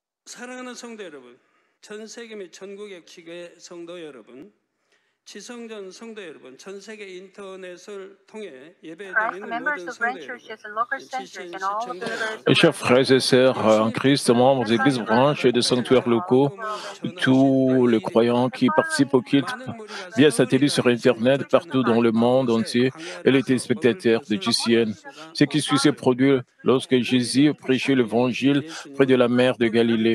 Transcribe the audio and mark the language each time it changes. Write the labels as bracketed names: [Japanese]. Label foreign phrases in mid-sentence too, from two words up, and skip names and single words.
[Korean] 사랑하는 성도 여러분, 전 세계 및 전국의 기교회 성도 여러분, 지성전 성도 여러분, 전 세계 인터넷을 통해 예배드리는 모든 성도 여러분, 지신 시청자 [French] Mes chers frères et sœurs en Christ, membres des églises branches et des sanctuaires locaux, tous les croyants qui participent au culte via satellite sur Internet partout dans le monde entier et les téléspectateurs de GCN. Ce qui suit s'est produit lorsque Jésus prêchait l'évangile près de la mer de Galilée.